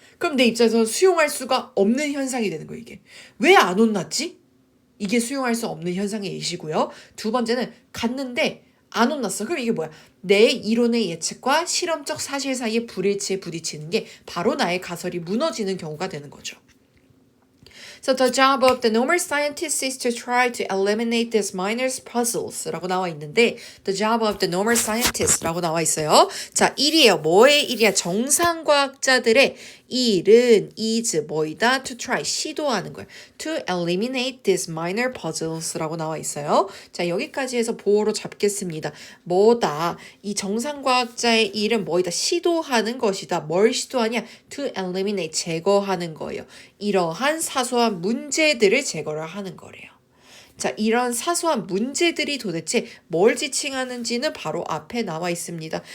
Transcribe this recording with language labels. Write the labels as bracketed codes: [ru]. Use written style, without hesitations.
[ko] 그럼 내 입장에서 수용할 수가 없는 현상이 되는 거예요, 이게. 왜 안 혼났지? 이게 수용할 수 없는 현상의 예시고요. 두 번째는 갔는데 안 혼났어. 그럼 이게 뭐야? 내 이론의 예측과 실험적 사실 사이의 불일치에 부딪히는 게 바로 나의 가설이 무너지는 경우가 되는 거죠. [en] So the job of the normal scientist is to try to eliminate these minor puzzles [ko] 라고 나와 있는데 [en] the job of the normal scientist [ko] 라고 나와 있어요. 자, 일이에요. 뭐의 일이야? 정상과학자들의 일은 [en] is [ko] 뭐이다? [en] To try, [ko] 시도하는 거예요. [en] To eliminate these minor puzzles [ko] 라고 나와 있어요. 자, 여기까지 해서 보호로 잡겠습니다. 뭐다? 이 정상과학자의 일은 뭐이다? 시도하는 것이다. 뭘 시도하냐? [en] To eliminate, [ko] 제거하는 거예요. 이러한 사소한 문제들을 제거를 하는 거래요. 자, 이런 사소한 문제들이 도대체 뭘 지칭하는지는 바로 앞에 나와 있습니다.